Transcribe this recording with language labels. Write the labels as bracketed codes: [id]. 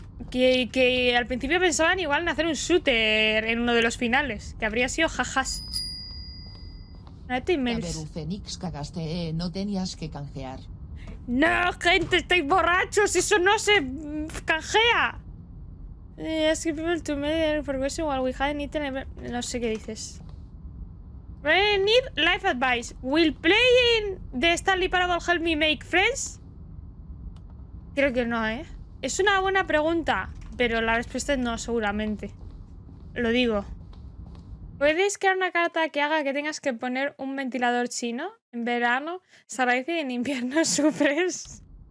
[es] Que al principio pensaban igual en hacer un shooter en uno de los finales. Que habría sido jajas. Fenix cagaste, no tenías que canjear. No, gente, estáis borrachos. Eso no se canjea. [en] Ask people to make progression while we hadn't eaten. [es] No sé qué dices. [en] I need life advice. Will playing the Stanley Parable help me make friends? [es] Creo que no, ¿eh? Es una buena pregunta, pero la respuesta es no, seguramente. Lo digo. ¿Puedes crear una carta que haga que tengas que poner un ventilador chino? En verano se agradece y en invierno sufres.